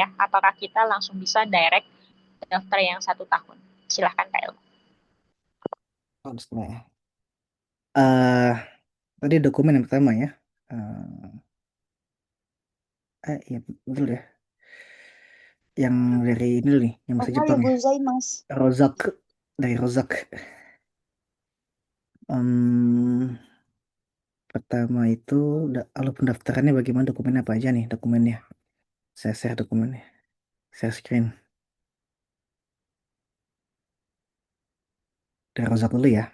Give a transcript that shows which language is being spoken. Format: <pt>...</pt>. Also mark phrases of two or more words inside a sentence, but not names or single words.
<id>Apakah kita langsung bisa direct daftar yang 1 tahun? Silahkan Kak Ilmu. Oh, bismillah. eh Tadi dokumen yang pertama ya. Iya betul ya. Yang dari ini dulu nih, yang bahasa</id> <ja>おはよ</ja> <id>Jepang</id> <ja>う</ja> <id>ya.</id> <ja>ございます。</ja> <id>Rozak, dari Rozak. Em, Pertama itu, kalau pendaftarannya bagaimana, dokumen apa aja nih dokumennya? Saya share dokumennya, saya screen. Dari Rozak dulu ya.</id>